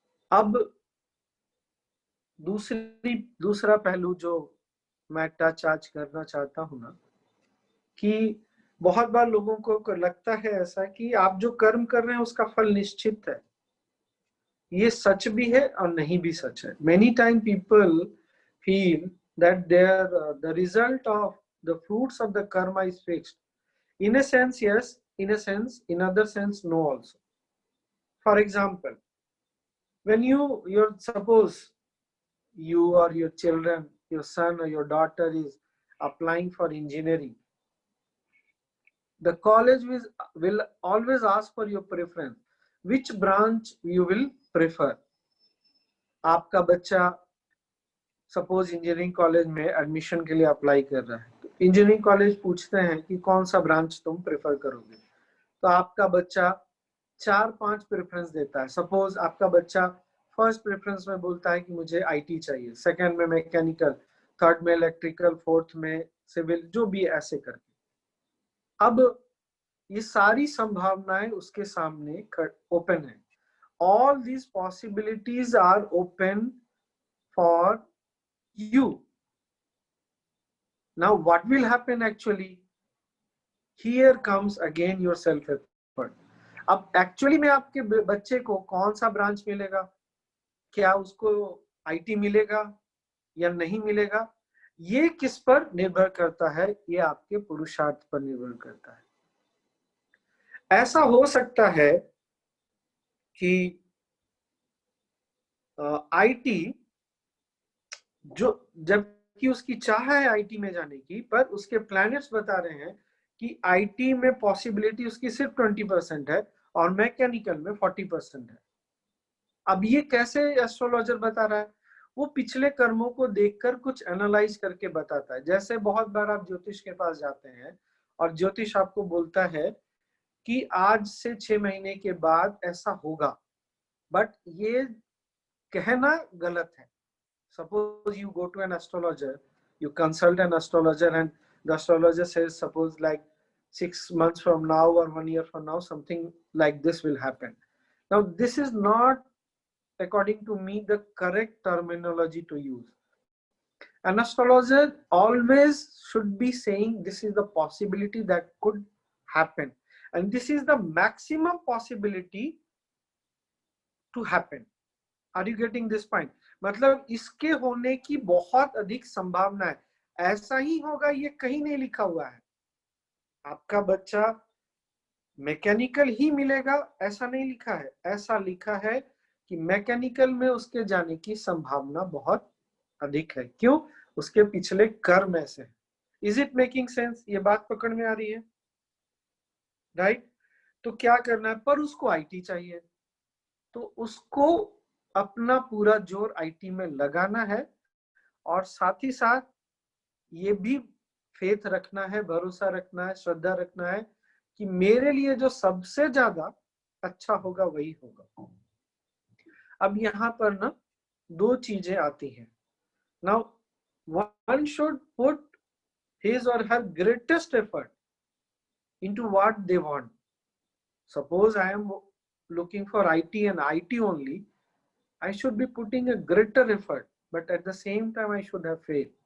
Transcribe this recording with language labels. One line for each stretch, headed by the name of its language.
Hindi: अब दूसरा पहलू जो मैं टच आज करना चाहता हूं ना, कि बहुत बार लोगों को लगता है ऐसा कि आप जो कर्म कर रहे हैं उसका फल निश्चित है। ये सच भी है और नहीं भी सच है।
English: Many time people feel that there the result of the fruits of the karma is fixed. In a sense, yes. In a sense, in other sense, no also. For example, when suppose you or your children, your son or your daughter is applying for engineering, the college will always ask for your preference. Which branch you will prefer?
Hindi: आपका बच्चा suppose engineering college में admission के लिए apply कर रहा है, तो engineering college पूछते हैं कि कौन सा ब्रांच तुम प्रेफर करोगे। तो आपका बच्चा 4-5 प्रेफरेंस देता है। सपोज आपका बच्चा फर्स्ट प्रेफरेंस में बोलता है कि मुझे आईटी चाहिए, सेकंड में मैकेनिकल, थर्ड में इलेक्ट्रिकल, फोर्थ में सिविल, जो भी ऐसे करके। अब ये सारी संभावनाएं उसके सामने ओपन है।
English: All these possibilities are open for you. Now what will happen actually? Here comes again your self effort.
Hindi: अब एक्चुअली में आपके बच्चे को कौन सा ब्रांच मिलेगा, क्या उसको आईटी मिलेगा या नहीं मिलेगा, ये किस पर निर्भर करता है? ये आपके पुरुषार्थ पर निर्भर करता है। ऐसा हो सकता है कि आईटी जो, जबकि उसकी चाह है आईटी में जाने की, पर उसके प्लैनेट्स बता रहे हैं कि आईटी में पॉसिबिलिटी उसकी सिर्फ 20% है और मैकेनिकल में 40% है। अब ये कैसे एस्ट्रोलॉजर बता रहा है? वो पिछले कर्मों को देखकर कुछ एनालाइज करके बताता है। जैसे बहुत बार आप ज्योतिष के पास जाते हैं और ज्योतिष आपको बोलता है कि आज से 6 महीने के बाद ऐसा होगा, बट ये कहना गलत है।
English: Suppose you go to an astrologer, you consult an astrologer, and the astrologer says, suppose like 6 months from now or 1 year from now, something like this will happen. Now, this is not, according to me, the correct terminology to use. An astrologer always should be saying this is the possibility that could happen, and this is the maximum possibility to happen. Are you getting this point?
Hindi: मतलब इसके होने की बहुत अधिक संभावना है, ऐसा ही होगा ये कहीं नहीं लिखा हुआ है। आपका बच्चा मैकेनिकल ही मिलेगा ऐसा नहीं लिखा है, ऐसा लिखा है कि मैकेनिकल में उसके जाने की संभावना बहुत अधिक है। क्यों? उसके पिछले कर्म ऐसे हैं।
English: Is it making sense?
Hindi: ये बात पकड़ में आ रही है? राइट? तो क्या करना है? पर उसको आईटी चाहिए, तो उसको अपना पूरा जोर आईटी में लगाना है, और साथ ही साथ ये भी फेथ रखना है, भरोसा रखना है, श्रद्धा रखना है कि मेरे लिए जो सबसे ज्यादा अच्छा होगा वही होगा। अब यहाँ पर ना 2 चीजें आती हैं।
English: Now one should put his or her greatest effort into what they want. Suppose I am looking for IT and IT only, I should be putting a greater effort, but at the same time I should have faith.